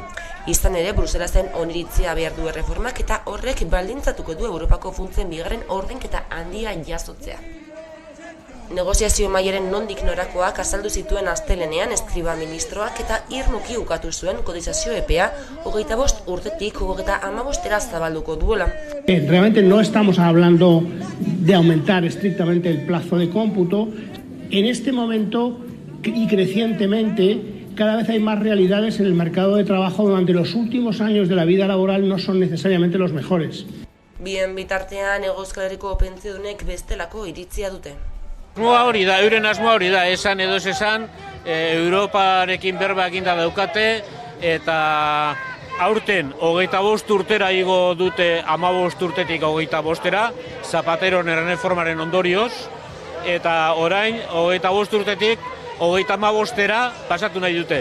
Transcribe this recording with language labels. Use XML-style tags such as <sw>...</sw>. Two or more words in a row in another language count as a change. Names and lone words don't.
<eu>Izan ere, Bruselasen oniritzia behar du erreformak eta horrek baldintzatuko du Europako funtsen bigarren ordenketa handia jasotzea. Negoziazio mailaren nondik norakoak azaldu zituen astelenean eskriba ministroak eta irmoki ukatu zuen kotizazio epea 25 urtetik 35 zabalduko duela.</eu> <es>Realmente no estamos hablando de aumentar estrictamente el plazo de cómputo. En este momento y crecientemente cada vez hay más realidades en el mercado de trabajo durante los últimos años de la vida laboral no son necesariamente los mejores.</es> <eu>Bien bitartean Euskal Herriko pentsiodunek bestelako iritzia dute. Asmoa hori da, euren asmoa hori da, esan edo esan, Europarekin berba eginda daukate, eta aurten 25 urtera igo dute 15 urtetik 25-era, Zapateron erreformaren ondorioz, eta orain 25 urtetik 35-era pasatu nahi dute.</eu>